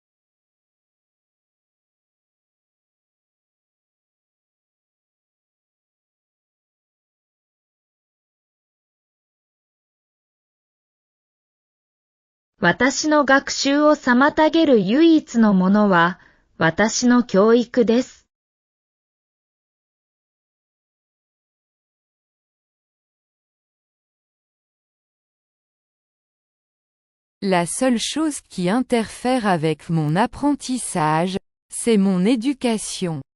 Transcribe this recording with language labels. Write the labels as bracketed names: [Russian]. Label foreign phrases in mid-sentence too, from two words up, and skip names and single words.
[Japanese] « 私の学習を妨げる唯一のものは、私の教育です。 [French] La seule chose qui interfère avec mon apprentissage, c'est mon éducation.